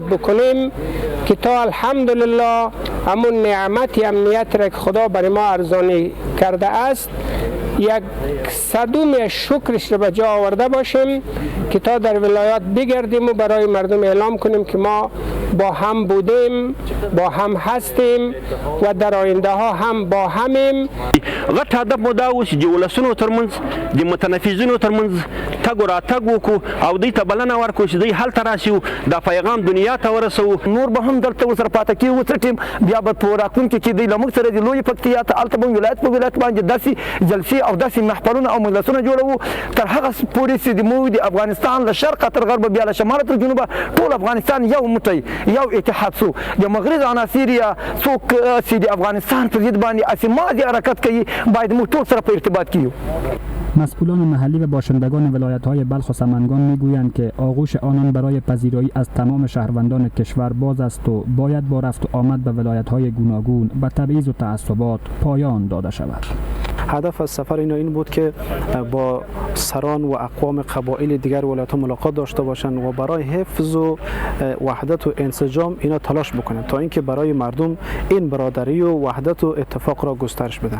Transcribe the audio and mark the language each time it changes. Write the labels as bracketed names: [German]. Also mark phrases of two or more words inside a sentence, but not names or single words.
[Persian] بکنیم که تا الحمدلله همون نعمت امنیت را که خدا برای ما ارزانی کرده است یک صدوم شکرش را به جا آورده باشیم که تا در ولایات بگردیم و برای مردم اعلام کنیم که ما با هم بودیم، با هم هستیم و در آینده ها هم با همیم. [Pashto] غټ هدف مو دا و چې د ولسونو ترمنځ د متنفذینو ترمنځ تګ و راتګ وکړو او دوی ته بلنه ورکړو چې دوی هلته راشي او دا پیغام دنیا ته ورسوو. نور به هم دلته ورسره پاتې کېږو څه ټیم بیا به په راتلونکي کې دوی له موږ سره د لویې پکتیا ته هلته به ولایت په ولایت باندې داسې جلسې او داسې محفلونه او مجلسونه جوړوو تر هغه پورې چې د موږ د افغانستان له شرقه تر غربه بیا له شماله تر جنوبه ټول افغانستان یو موټی یو اتحاد سو. د مغرب عناصر یا څوک چې د افغانستان پر ضد باندې اسماعي حرکت کوي باید موږ ټول سره په ارتباط کیو. [Persian] مسئولان محلی و باشندگان ولایت‌های بلخ و سمنگان میگویند که آغوش آنان برای پذیرایی از تمام شهروندان کشور باز است و باید با رفت و آمد به ولایت‌های گوناگون به تبعیض و تعصبات پایان داده شود. هدف از سفر این بود که با سران و اقوام قبایل دیگر ولایت‌ها ملاقات داشته باشند و برای حفظ و وحدت و انسجام اینا تلاش بکنند تا اینکه برای مردم این برادری و وحدت و اتفاق را گسترش بدن.